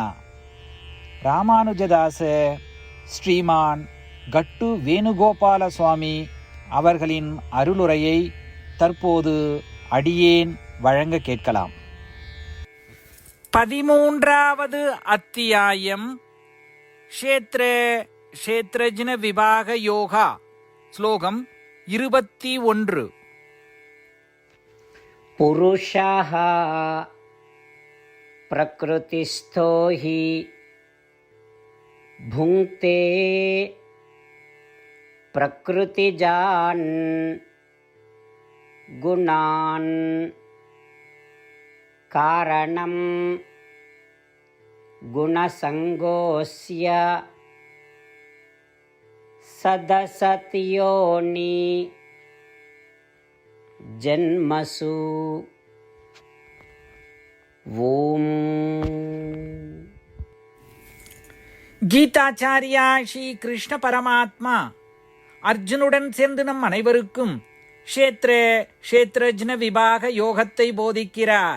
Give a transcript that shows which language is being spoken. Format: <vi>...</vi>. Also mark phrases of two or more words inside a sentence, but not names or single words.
<ta>ராமானுஜதாச ஸ்ரீமான் கட்டு வேணுகோபால சுவாமி அவர்களின் அருளுரையை தற்போது அடியேன் வழங்க கேட்கலாம். 13வது அத்தியாயம் க்ஷேத்ரஜ்ன விபாக யோகா. ஸ்லோகம் 21.</ta> <sa>புருஷः प्रकृतिस्थो हि भुङ्क्ते प्रकृतिजान् गुणान् कारणं गुणसङ्गोऽस्य सदसत्योनि जन्मसु.</sa> <ta>ஓம். கீதாச்சாரியா ஸ்ரீ கிருஷ்ண பரமாத்மா அர்ஜுனுடன் சேர்ந்து நம் அனைவருக்கும் க்ஷேத்ரஜ்ன விபாக யோகத்தை போதிக்கிறார்.</ta>